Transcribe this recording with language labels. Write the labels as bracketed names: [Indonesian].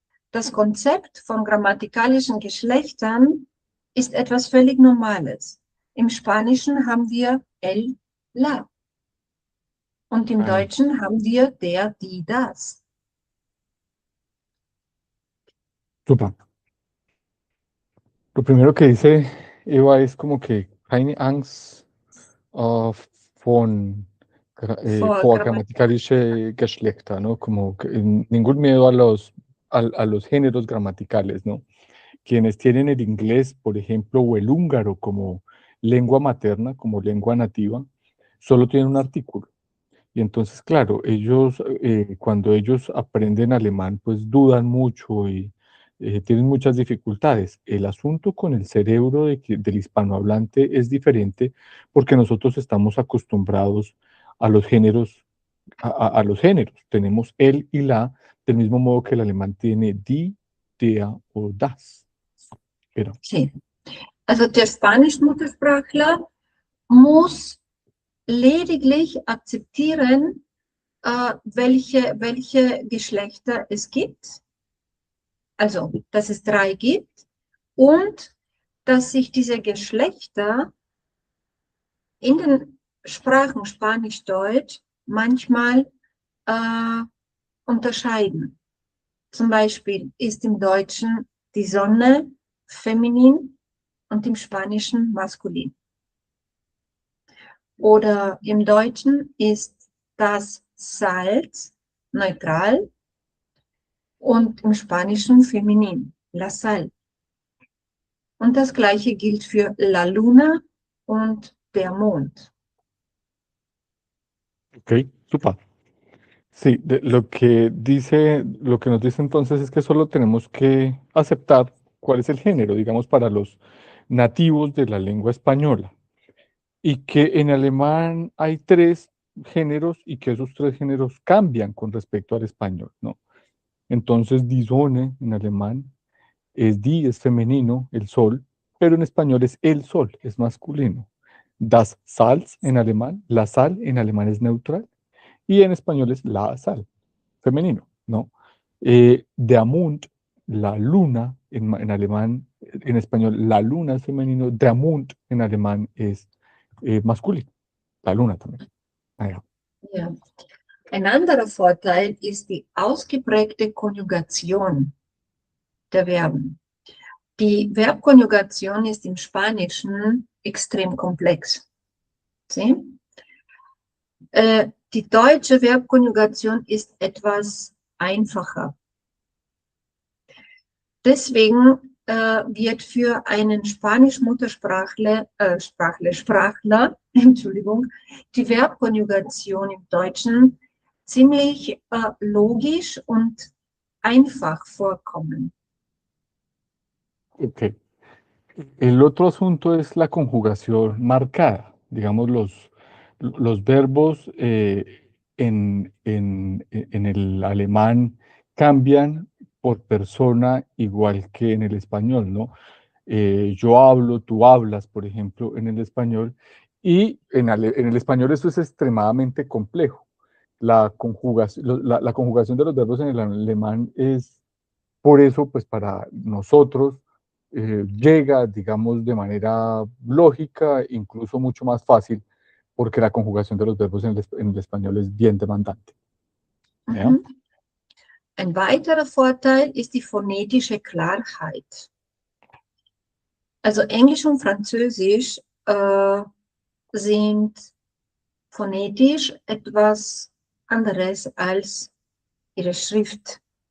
[German] Das Konzept von grammatikalischen Geschlechtern ist etwas völlig Normales. Im Spanischen haben wir el, la. Und im Deutschen haben wir der, die, das. Super. [Spanish] Lo primero que dice Eva es como que [German] keine Angst von Vor vor Grammatik. grammaticalische Geschlechter, ¿no? [Spanish] Como que, ningún miedo a los géneros gramaticales, ¿no? Quienes tienen el inglés, por ejemplo, o el húngaro como lengua materna, como lengua nativa, solo tienen un artículo. Y entonces, claro, ellos, cuando ellos aprenden alemán, pues dudan mucho y tienen muchas dificultades. El asunto con el cerebro del hispanohablante es diferente porque nosotros estamos acostumbrados a los géneros, a los géneros. Tenemos el y la, del mismo modo que el alemán tiene die, der o das. Pero, Sí. [German] Also der Spanisch-Muttersprachler muss lediglich akzeptieren, welche Geschlechter es gibt. Also, dass es 3 gibt und dass sich diese Geschlechter in den Sprachen Spanisch-Deutsch manchmal unterscheiden. Zum Beispiel ist im Deutschen die Sonne feminin und im Spanischen maskulin. Oder im Deutschen ist das Salz neutral und im Spanischen feminin, la sal. Und das gleiche gilt für la luna und der Mond. ok, super. [Spanish] Sí, lo que nos dice entonces es que solo tenemos que aceptar cuál es el género, digamos, para los nativos de la lengua española. Y que en alemán hay 3 géneros y que esos 3 géneros cambian con respecto al español, ¿no? Entonces, die Sonne en alemán die es femenino, el sol, pero en español es el sol, es masculino. Das Salz en alemán, la sal en alemán es neutral y en español es la sal, femenino, ¿no? Der Mond, la luna, en alemán, en español, la luna es femenino, der Mond en alemán es masculino, la luna también. [German] Ah, ja. Ja. Ein anderer Vorteil ist die ausgeprägte Konjugation der Verben. Die Verbkonjugation ist im Spanischen extrem komplex. Sie? Die deutsche Verbkonjugation ist etwas einfacher. Deswegen wird für einen Sprachler, Entschuldigung, die Verbkonjugation im Deutschen ziemlich logisch und einfach vorkommen. Ok. [Spanish] El otro asunto es la conjugación marcada. Digamos, los verbos en el alemán cambian por persona igual que en el español, ¿no? Yo hablo, tú hablas, por ejemplo, en el español, y en el español eso es extremadamente complejo. La conjugación de los verbos en el alemán es, por eso, pues para nosotros, llega, digamos, de manera lógica, incluso mucho más fácil, porque la conjugación de los verbos en el español es bien demandante. ¿Ya? Mhm. [German] Ein weiterer Vorteil ist die phonetische Klarheit. Also Englisch und Französisch sind phonetisch etwas anderes als ihre Schrift.